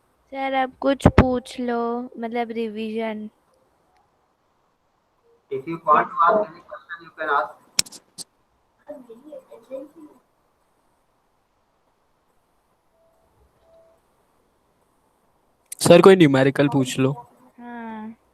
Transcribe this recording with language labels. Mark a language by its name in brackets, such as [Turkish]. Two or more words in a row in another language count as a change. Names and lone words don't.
[Hindi] सर अब कुछ पूछ लो, मतलब रिवीजन। [English] If you want to ask any question, you can ask. [Hindi] सर कोई न्यूमेरिकल पूछ लो। हाँ